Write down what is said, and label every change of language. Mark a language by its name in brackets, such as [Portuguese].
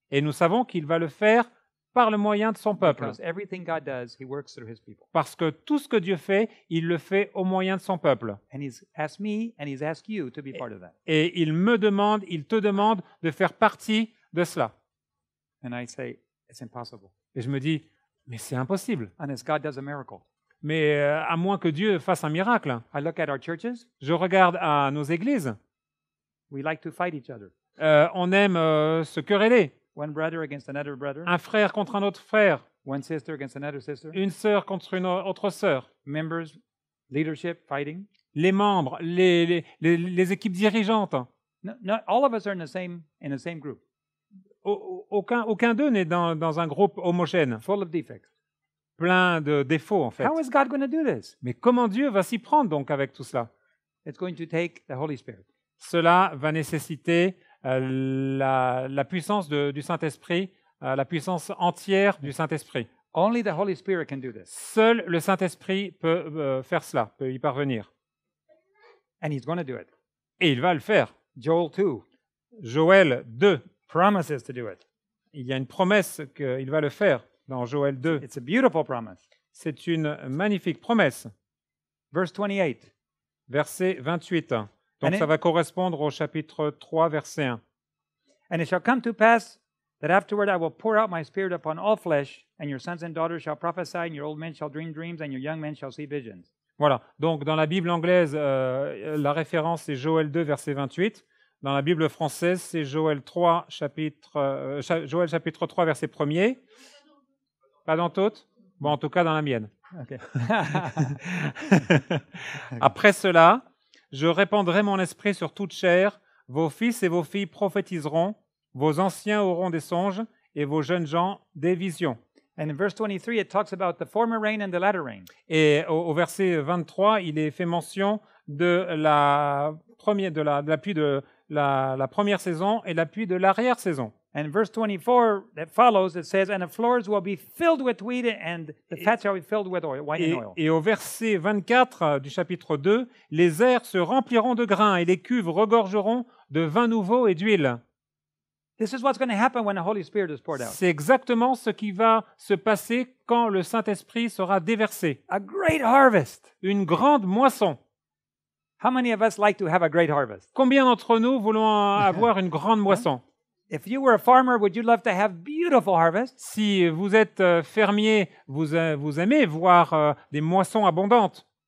[French] Et nous savons qu'il va le faire par le moyen de son peuple. [English] Because everything God does, He works through His people. [French] Parce que tout ce que Dieu fait, il le fait au moyen de son peuple. [English] And He's asked me and He's asked you to be part of that. [French] Et il te demande de faire partie de cela. [English] And I say, it's impossible. [French] Et je me dis, mais c'est impossible. [English] Unless God does a miracle. [French] Mais à moins que Dieu fasse un miracle. [English] I look at our churches. [French] Je regarde à nos églises. [English] We like to fight each other. [French] On aime se quereller. [English] One brother against another brother. [French] Un frère contre un autre frère. [English] One sister against another sister. [French] Une sœur contre une autre sœur. [English] Members, leadership, fighting. [French] Les membres, les équipes dirigeantes. [English] No, all of us are in the same group. [French] Aucun d'eux n'est dans un groupe homogène. [English] Full of defects. [French] Plein de défauts, en fait. [English] How is God going to do this? [French] Mais comment Dieu va s'y prendre donc avec tout cela? [English] It's going to take the Holy Spirit. [French] Cela va nécessiter la puissance du Saint-Esprit, la puissance entière du Saint-Esprit. [English] Only the Holy Spirit can do this. [French] Seul le Saint-Esprit peut faire cela, peut y parvenir. [English] And He's going to do it. [French] Et il va le faire. [English] Joel 2 [French] Joël 2. [English] promises to do it. [French] Il y a une promesse qu'il va le faire dans Joël 2. [English] It's a beautiful promise. [French] C'est une magnifique promesse. [English] Verse 28. [French] Verset 28. Donc ça va correspondre au chapitre 3, verset 1. [English] And it shall come to pass that afterward I will pour out my spirit upon all flesh, and your sons and daughters shall prophesy, and your old men shall dream dreams, and your young men shall see visions. [French] Voilà. Donc dans la Bible anglaise, la référence c'est Joël 2, verset 28. Dans la Bible française, c'est Joël chapitre 3, verset 1er. Pas dans toutes? Bon, en tout cas dans la mienne. [English] Okay. [French] Après cela, je répandrai mon esprit sur toute chair, vos fils et vos filles prophétiseront, vos anciens auront des songes, et vos jeunes gens des visions. [English] And in verse 23, it talks about the former rain and the latter rain. [French] Et au verset 23, il est fait mention de la pluie de la première saison et la pluie de l'arrière-saison. [English] And in verse 24 that follows, it says, and the floors will be filled with wheat, and the fat shall be filled with oil, wine and oil. [French] Et au verset 24 du chapitre 2, les airs se rempliront de grains et les cuves regorgeront de vin nouveau et d'huile. [English] This is what's going to happen when the Holy Spirit is poured out. [French] C'est exactement ce qui va se passer quand le Saint-Esprit sera déversé. [English] A great harvest. [French] Une grande moisson. [English] How many of us like to have a great harvest? [French] Combien d'entre nous voulons avoir une grande moisson? [English] if you were a farmer, would you love to have beautiful harvests? [French] Si vous êtes fermier, vous aimez voir des moissons abondantes.